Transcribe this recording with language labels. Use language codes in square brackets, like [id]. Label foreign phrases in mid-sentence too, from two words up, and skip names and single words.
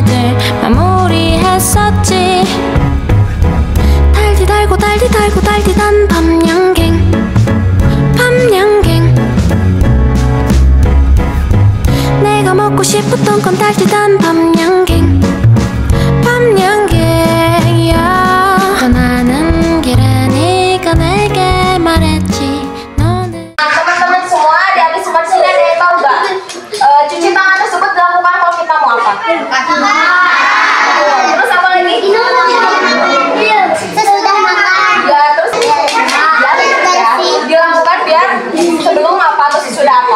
[ko] 마무리했었지 달디 달고 달디 달고 달디 단 밤양갱 밤양갱 내가 먹고 싶었던 건 달디 단 밤양갱 밤양갱이야 떠나는 길에 네가 내게 말했지 너는 [id] teman-teman semua, adik-adik semua sini ada yang tahu nggak? Cuci tangan tersebut dilakukan kalau kita mau apa? Terus apa lagi? Sesudah makan. Ya, terus ya, dilakukan biar sebelum apa atau sesudah apa?